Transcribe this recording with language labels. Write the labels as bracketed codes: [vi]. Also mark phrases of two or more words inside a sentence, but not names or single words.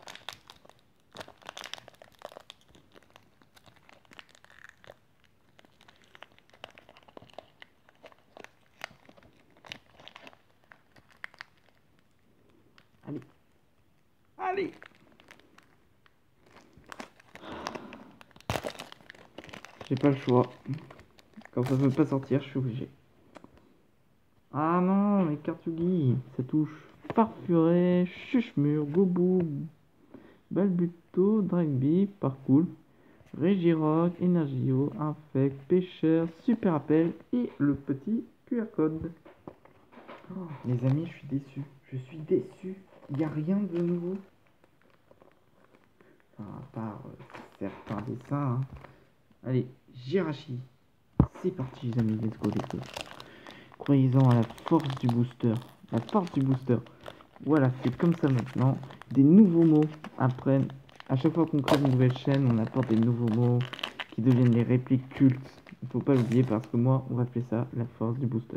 [fr] Allez. Allez. J'ai pas le choix. Quand ça veut pas sortir, je suis obligé. Ah non, mais Kartugi, ça touche Farfuret, Chuchemur, Gobou, Balbuto, Dragby, Parcours, Régirock, Energio, Infect, Pêcheur, Super Appel et le petit QR code. Oh, les amis, je suis déçu. Je suis déçu. Il n'y a rien de nouveau. Enfin, à part certains dessins. Hein. Allez, Jirachi. C'est parti, les amis. [en] Let's go, let's go. [fr] Croyez-en à la force du booster. La force du booster. Voilà, c'est comme ça maintenant. Des nouveaux mots apprennent. À chaque fois qu'on crée une nouvelle chaîne, on apporte des nouveaux mots qui deviennent les répliques cultes. Il ne faut pas l'oublier parce que moi, on va appeler ça la force du booster.